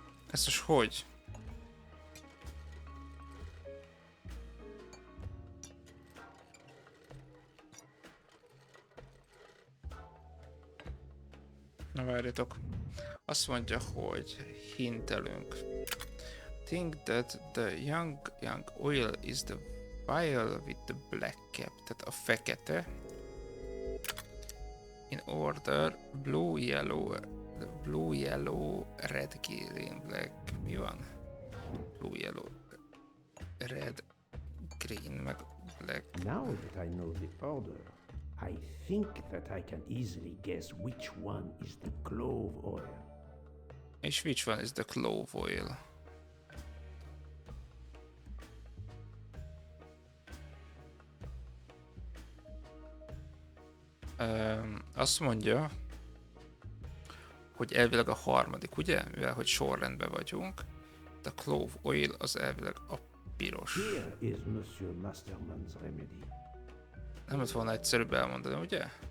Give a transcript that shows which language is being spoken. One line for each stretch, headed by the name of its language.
Hungarian: Ez most hogy? Na várjatok. Azt mondja, hogy hintelünk.
English: Think that the young oil is the vial with the black cap.
Hungarian: Tehát a fekete.
English: In order blue, yellow, red, green, black.
Hungarian: Mi van?
English: Blue, yellow, red, green, meg black. Now that I know the order, I think that I can easily guess which one is the clove oil. És which one is the clove oil?
Hungarian: Azt mondja, hogy elvileg a harmadik, ugye? Mivel hogy sorrendben vagyunk. A clove oil az elvileg a piros.
English: Here is Monsieur Masterman's remedy.
Hungarian: Nem lett volna egyszerűbb elmondani, ugye?